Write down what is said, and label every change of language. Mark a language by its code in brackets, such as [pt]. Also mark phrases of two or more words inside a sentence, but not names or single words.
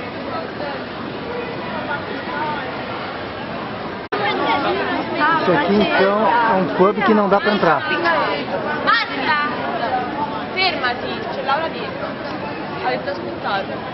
[pt] Isso aqui então é um pub que não dá pra entrar. [it] Basta! Fermati, c'è Laura dietro. Ha detto aspettate.